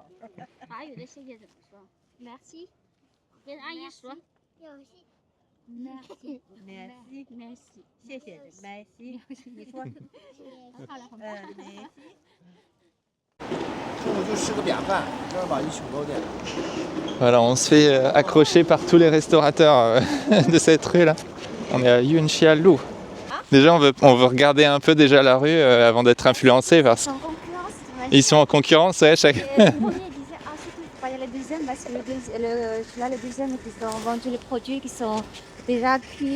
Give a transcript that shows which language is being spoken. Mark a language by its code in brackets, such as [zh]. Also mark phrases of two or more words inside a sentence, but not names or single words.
[zh] 法语的谢谢怎么说 ？Merci。跟阿姨说。 merci，谢谢，merci，你说，merci。我就吃个便饭，这儿吧一宿够的。 [fr] Voilà, on se fait accrocher par tous les restaurateurs de cette rue là. On est à Yunxialu. Déjà, on veut regarder un peu déjà la rue avant d'être influencé parce qu'ils sont en concurrence, ouais, chaque. Le premier disait ah c'est tout, il faut pas y aller le deuxième parce que le deuxième qui ont vendu les produits qui sont déjà cuits.